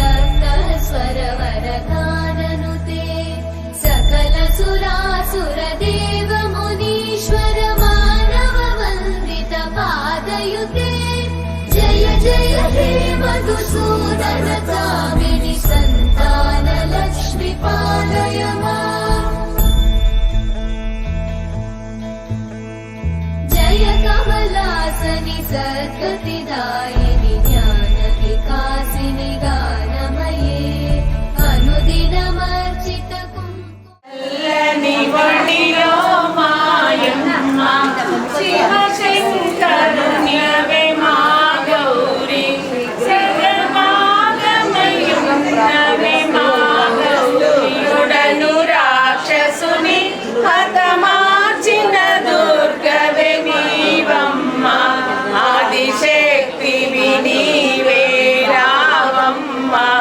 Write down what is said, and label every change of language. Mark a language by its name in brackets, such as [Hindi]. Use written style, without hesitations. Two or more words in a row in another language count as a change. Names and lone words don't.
[Sanskrit] सकलस्वरवरगाननुते सकलसुरासुरदेव मुनीश्वर मानववन्दित पादयुते जय जय हे मधुसूदन कामिनि सन्तान लक्ष्मी पालय माम् जय कमलासनि सद्गतिदायिनि ज्ञान विकासिनि गानमये अनुदिनमर्चित [Telugu] చల్లని వడిలో మాయమ్మ శివశంకరునివే మా గౌరీ సర్వమాగమయున్నవే మా గౌరీయుడను రాక్షసుని హతమార్చిన దుర్గవే నీవమ్మ ఆదిశక్తివి నీవే రావమ్మ